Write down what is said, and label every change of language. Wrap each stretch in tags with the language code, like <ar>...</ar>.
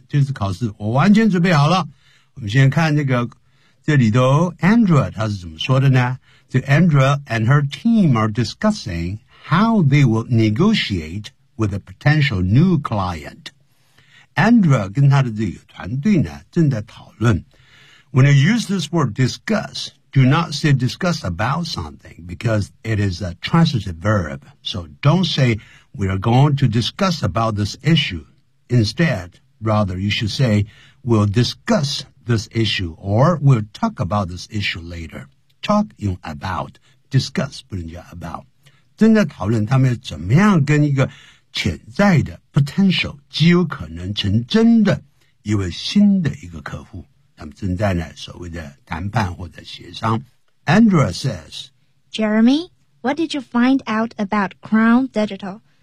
<zh>这次考试我完全准备好了。我们先看这个，这里头 Andrea 她是怎么说的呢？</zh> <en>So Andrea and her team are discussing how they will negotiate with a potential new client.</en> <zh>Andrea 跟她的这个团队呢正在讨论。</zh> <en>When you use this word discuss, do not say discuss about something because it is a transitive verb. So don't say,We are going to discuss about this issue. Instead, rather, you should say, we'll discuss this issue or we'll talk about this issue later.</en> <zh>Talk 用 about, discuss 不能叫 about. 正在讨论他们怎么样跟一个潜在的 potential, 极有可能成真的一位新的一个客户。他们正在呢所谓的谈判或者协商。</zh> <en>Andrea says, Jeremy, what did you find out about Crown Digital?</en>